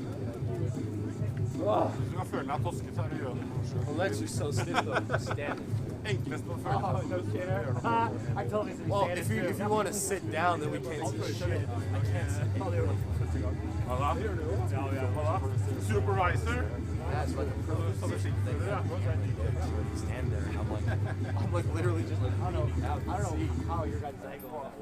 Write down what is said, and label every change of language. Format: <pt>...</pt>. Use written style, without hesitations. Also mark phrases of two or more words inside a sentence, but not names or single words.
<no>Du kan føle deg tosket, så er du gjør det.</no> <en>Well, legs are so stiff though, just standing. I told him Well, if you want to sit down, then we can't see shit. I can't see. Supervisor. That's like a privilege thing. Stand there, and I'm like literally just like, I don't know how your guys' angle.</en>